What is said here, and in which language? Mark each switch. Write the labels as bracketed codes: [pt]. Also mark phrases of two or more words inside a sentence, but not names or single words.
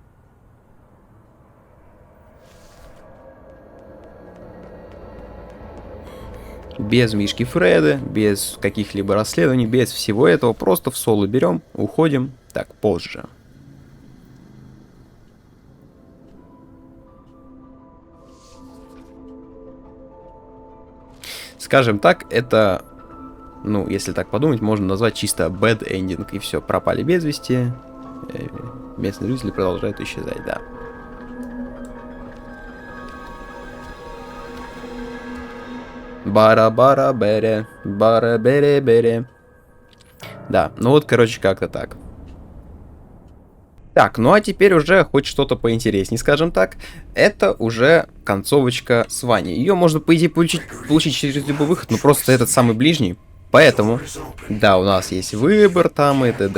[ru] Без Мишки Фреда, без каких-либо расследований, без всего этого. Просто в соло берем, уходим. Так, позже. Скажем так, это, ну, если так подумать, можно назвать чисто [en] bad ending. [ru] И все, пропали без вести. Местные жители продолжают исчезать, да. Бара-бара-бере, бара-бере-бере. Да, ну вот, короче, как-то так. Так, ну а теперь уже хоть что-то поинтереснее, скажем так. Это уже концовочка с Ваней. Ее можно, по идее, получить через любой выход, но просто этот самый ближний. Поэтому, да, у нас есть выбор там и т.д.